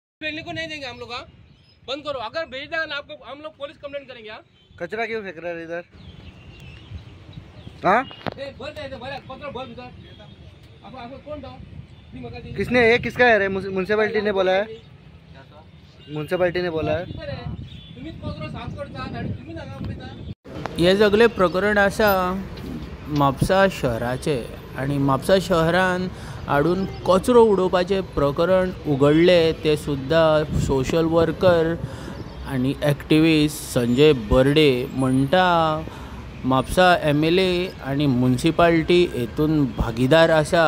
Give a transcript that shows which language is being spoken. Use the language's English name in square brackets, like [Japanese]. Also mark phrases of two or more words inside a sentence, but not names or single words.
[Hindi] फेंकने को नहीं देंगे हम लोग। बंद करो, अगर भेज देगा ना आपको हम लोग पुलिस कंप्लेंट करेंगे। कचरा क्यों फेंक रहा है इधर? हाँ किसने, ये किसका है? म्युनिसिपैलिटी ने बोला है, म्युनिसिपैलिटी ने बोला है। [Konkani] हे सगळे प्रकरण आसा म्हापसा शहराचे आणि म्हापसा शहरान हाडून कचरो उडोवपाचे प्रकरण उगडले ते सुद्धा [English] social worker [Konkani] आणि एक्टिविस्ट संजय बर्डे म्हणटा म्हापसा MLA आणि म्युनिसिपालिटी हेतून भागीदार आसा।